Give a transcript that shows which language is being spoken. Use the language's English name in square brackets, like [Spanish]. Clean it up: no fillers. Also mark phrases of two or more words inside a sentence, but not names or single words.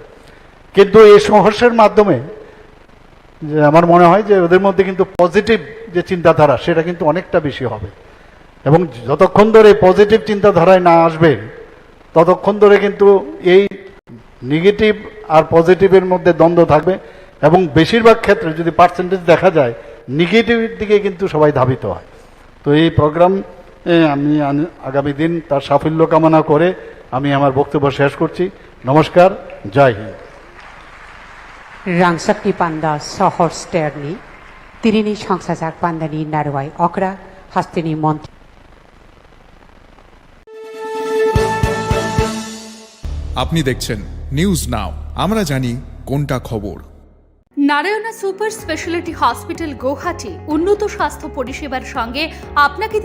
[Bangla] কিন্তু এই সহর্ষের মাধ্যমে যে আমার মনে হয় যে ওদের মধ্যে কিন্তু পজিটিভ যে চিন্তাধারা সেটা কিন্তু অনেকটা বেশি হবে এবং যতক্ষণ ধরে পজিটিভ চিন্তাধারায় না আসবে ততক্ষণ ধরে কিন্তু এই নেগেটিভ আর পজিটিভের মধ্যে দ্বন্দ্ব থাকবে এবং বেশিরভাগ ক্ষেত্রে যদি পার্সেন্টেজ দেখা যায় নেগেটিভের দিকে কিন্তু সবাই ধাবিত হয়। তো তো এই প্রোগ্রাম আমি আগামী দিন তার সাফল্য কামনা করে আমি আমার বক্তব্য শেষ করছি। নমস্কার, জয় হিন্দ। [Kok Borok] Rangsakni Panda Sohor Sterni, Tirini Sangsajak Pandani Narwai Okra, Hastini Mont. [Bangla] আপনি দেখছেন নিউজ নাও, আমরা জানি কোনটা খবর। নারায়ণা সুপার স্পেশালিটি হসপিটাল গৌহাটি উন্নত স্বাস্থ্য পরিষেবার সঙ্গে আপনাকে